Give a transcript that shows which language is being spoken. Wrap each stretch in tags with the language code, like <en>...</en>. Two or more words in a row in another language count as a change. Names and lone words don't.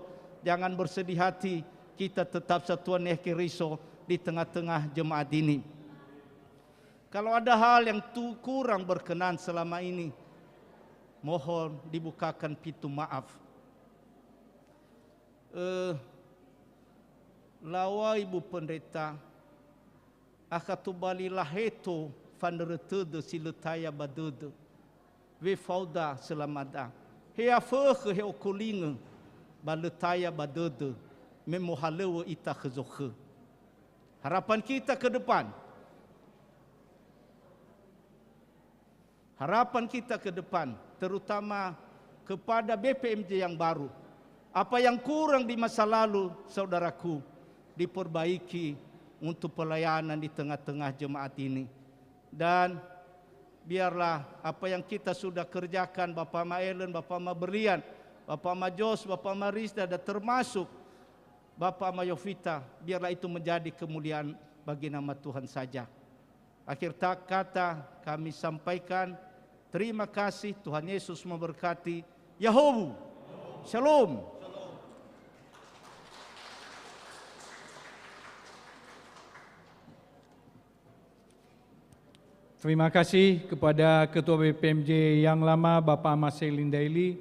<id>Jangan bersedih hati, kita tetap Satuan Nekiriso di tengah-tengah jemaat ini. Kalau ada hal yang kurang berkenan selama ini, mohon dibukakan pintu maaf. Lawa Ibu Pendeta,</id> <nia>akatubali laheto fanderetude silutaya badude, we fauda selamada, hea feuge hea kolinge, balutaya badude, memohalewe ita khezokhe.</nia> <id>Harapan kita ke depan, harapan kita ke depan, terutama kepada BPMJ yang baru. Apa yang kurang di masa lalu, saudaraku, diperbaiki untuk pelayanan di tengah-tengah jemaat ini. Dan biarlah apa yang kita sudah kerjakan, Bapak Ma Ellen, Bapak Ma Berlian, Bapak Ma Jos, Bapak Ma Rizda, dan termasuk Bapak Ma Yovita, biarlah itu menjadi kemuliaan bagi nama Tuhan saja. Akhir kata kami sampaikan, terima kasih, Tuhan Yesus memberkati.</id> <nia>Yahobu. Shalom.</nia> <id>Terima kasih kepada Ketua BPMJ yang lama, Bapak Marcelin Daily.</id>